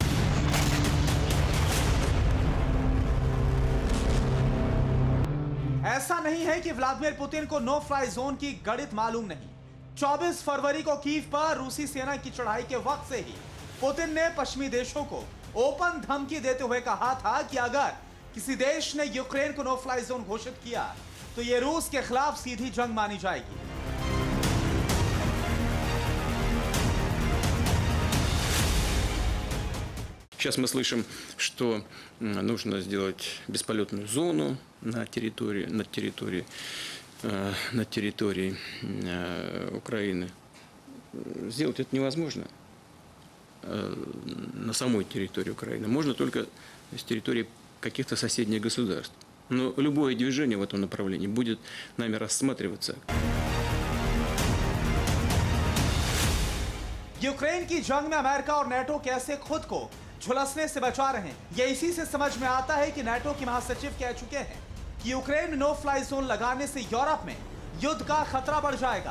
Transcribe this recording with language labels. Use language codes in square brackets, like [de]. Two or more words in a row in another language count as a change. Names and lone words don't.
[hi] ऐसा नहीं है कि व्लादिमीर पुतिन को [en] no fly zone [hi] की गणित मालूम नहीं। 24 फरवरी को कीव पर रूसी सेना की चढ़ाई के वक्त से ही पुतिन ने पश्चिमी देशों को ओपन धमकी देते हुए कहा था कि अगर किसी देश ने यूक्रेन को [en] no fly zone [hi] घोषित किया तो यह रूस के खिलाफ सीधी जंग मानी जाएगी। [ru] Сейчас мы слышим, что нужно сделать бесполетную зону на территории Украины. Сделать это невозможно на самой территории Украины. Можно только с территории каких-то соседних государств. Но любое движение в этом направлении будет нами рассматриваться. [hi] यूक्रेन की जंग में अमेरिका और नाटो कैसे खुद को झुलसने से बचा रहे हैं। ये इसी से समझ में आता है कि नाटो के महासचिव कह चुके हैं कि यूक्रेन में [en] no fly zone [hi] लगाने से यूरोप में युद्ध का खतरा बढ़ जाएगा।